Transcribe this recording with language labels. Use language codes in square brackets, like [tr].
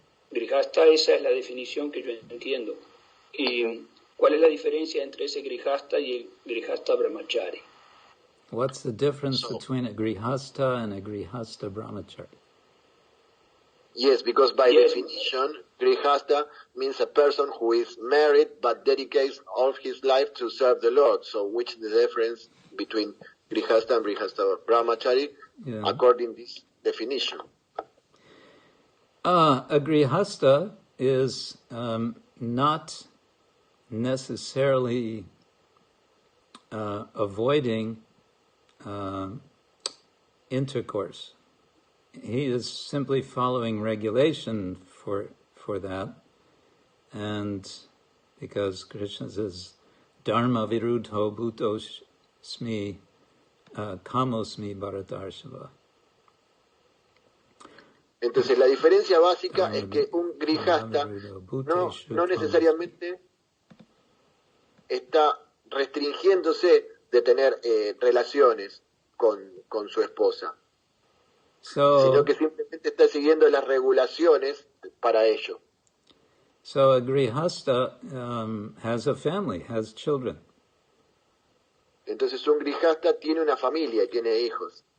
[es] Grihasta, esa es la definición que yo entiendo. ¿Y cuál es la diferencia entre ese Grihasta y el Grihasta Brahmachari? [en] What's the difference between a Grihasta and a Grihasta Brahmachari? Yes, because by definition, Grihasta means a person who is married but dedicates all of his life to serve the Lord. So which is the difference between Grihasta and Grihasta Brahmachari according to this definition? A Grihasta is not necessarily avoiding intercourse. He is simply following regulation for that, and because Krishna says [sa] Dharma Virudho Bhutosmi Kamosmi Bharatarshava. [es] Entonces la diferencia básica es que un grihasta no necesariamente está restringiéndose de tener relaciones con su esposa, sino que simplemente está siguiendo las regulaciones para ello. [en] So a grihasta has a family, has children. [es] Entonces un grihasta tiene una familia y tiene hijos.